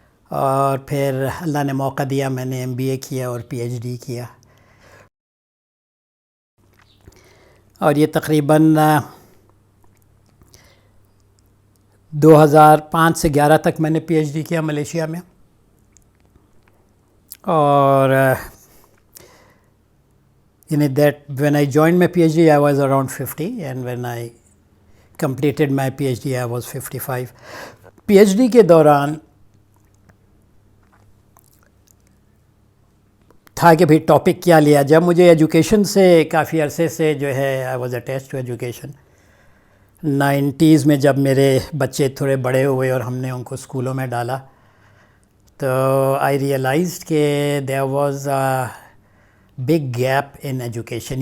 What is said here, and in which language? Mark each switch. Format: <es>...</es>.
<ur>اور پھر اللہ نے موقع دیا، میں نے MBA کیا اور PhD کیا. اور یہ تقریباً 2005 سے 11 تک میں نے PhD کیا ملیشیا میں.</ur> <en>اور that when I joined my PhD I was around 50, and when I completed my PhD I was 55.</en> <ur>PhD کے دوران تھا کہ بھئی ٹاپک کیا لیا. جب مجھے ایجوکیشن سے کافی عرصے سے جو ہے</ur> <en>I was attached to education.</en> <ur>90s میں جب میرے بچے تھوڑے بڑے ہوئے اور ہم نے ان کو اسکولوں میں ڈالا، تو</ur> <en>I realized</en> <ur>کہ</ur> <en>there was a big gap in education.</en>